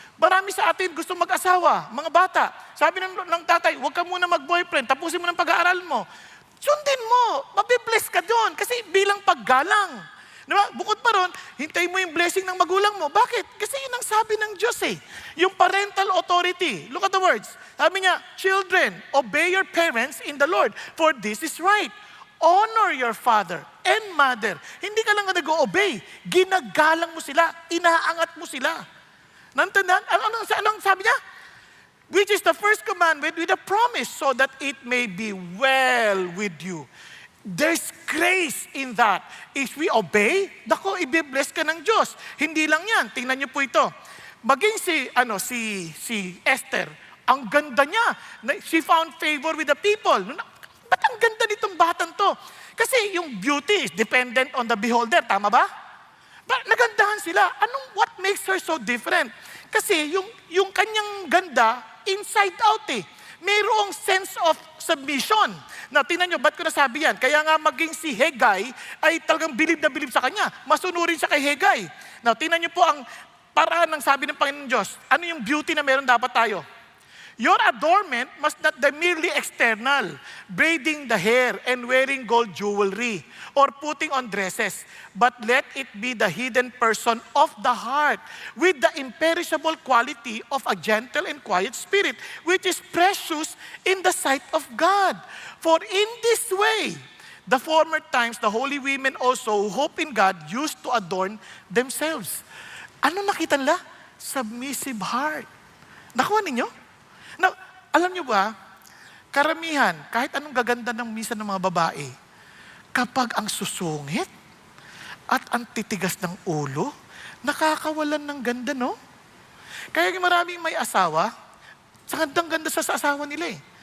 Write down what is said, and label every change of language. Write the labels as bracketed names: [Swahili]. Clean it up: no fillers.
[Filipino] Marami sa atin gusto mag-asawa, mga bata. Sabi ng tatay, huwag ka muna mag-boyfriend, tapusin mo ng pag-aaral mo. Sundin mo, mabibless ka doon kasi bilang paggalang. Diba? Bukod pa ron, hintayin mo yung blessing ng magulang mo. Bakit? Kasi yun ang sabi ng Diyos eh. Yung [English] parental authority. Look at the words. [Filipino] Sabi niya, [English] children, obey your parents in the Lord, for this is right. Honor your father and mother. [Filipino] Hindi ka lang nag-obey. Ginagalang mo sila. Inaangat mo sila. Nantandan? Anong sabi niya? [English] Which is the first commandment with a promise so that it may be well with you. There's grace in that. If we obey, [Filipino] i-bless ka ng Diyos. Hindi lang yan. Tingnan niyo po ito. Maging si Esther, ang ganda niya. [English] She found favor with the people. [Filipino] Ba't ang ganda nitong batang to? Kasi yung [English] beauty is dependent on the beholder. [Filipino] Tama ba? Nagandahan sila. [English] What makes her so different? [Filipino] Kasi yung kanyang ganda, [English] inside out eh. [Filipino] Mayroong sense of submission. Na tingnan nyo, ba't ko nasabi yan? Kaya nga maging si Haggai ay talagang bilib na bilib sa kanya. Masunurin siya kay Haggai. Now, tingnan nyo po ang paraan ng sabi ng Panginoon Diyos. Ano yung beauty na meron dapat tayo? [English] Your adornment must not be merely external, braiding the hair and wearing gold jewelry or putting on dresses, but let it be the hidden person of the heart with the imperishable quality of a gentle and quiet spirit, which is precious in the sight of God. For in this way, the former times, the holy women also who hope in God used to adorn themselves. [Filipino] Ano nakita nila? Submissive heart. Nakuha ninyo? Now, alam nyo ba, karamihan, kahit anong gaganda ng misa ng mga babae, kapag ang susungit at ang titigas ng ulo, nakakawalan ng ganda, no? Kaya maraming may asawa, sa gandang-ganda sa asawa nila eh.